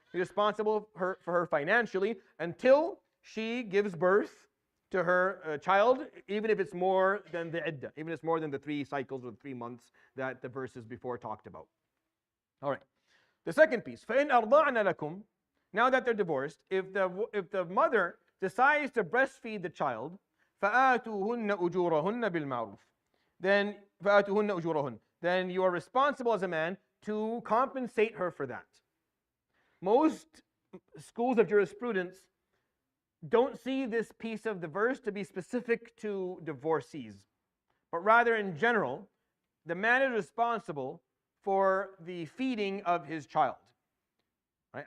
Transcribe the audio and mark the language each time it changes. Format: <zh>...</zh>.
<en>He's responsible for her financially until she gives birth to her child, even if it's more than the iddah, even if it's more than the 3 cycles or 3 months that the verses before talked about. All right. The second piece,</en> <ar>فَإِنْ أَرْضَعْنَ لَكُمْ.</ar> <en>Now that they're divorced, if the mother decides to breastfeed the child,</en> <ar>فَآتُوهُنَّ أُجُورَهُنَّ بِالْمَعْرُوفِ. Then فَآتُوهُنَّ أُجُورَهُنَّ.</ar> <en>Then you are responsible as a man to compensate her for that. Most schools of jurisprudence don't see this piece of the verse to be specific to divorcees, but rather in general, the man is responsible for the feeding of his child. Right?</en>